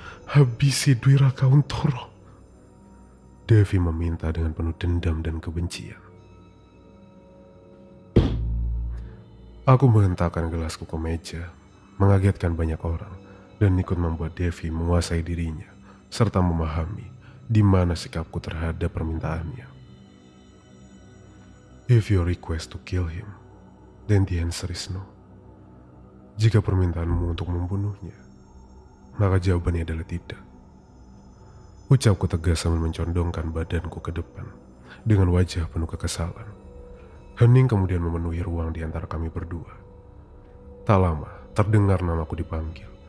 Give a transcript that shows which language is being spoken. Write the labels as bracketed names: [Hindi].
[Indonesian] Habisi Dwi Raka Untoro. Devi meminta dengan penuh dendam dan kebencian. Aku menghentakkan gelasku ke meja, mengagetkan banyak orang, dan ikut membuat Devi menguasai dirinya, serta memahami di mana sikapku terhadap permintaannya. [English] If you request to kill him, then the answer is no. [Indonesian] Jika permintaanmu untuk membunuhnya, maka jawabannya adalah tidak. Ucapku tegas sambil mencondongkan badanku ke depan dengan wajah penuh kekesalan. Hening kemudian memenuhi ruang di antara kami berdua. Tak lama, terdengar namaku dipanggil.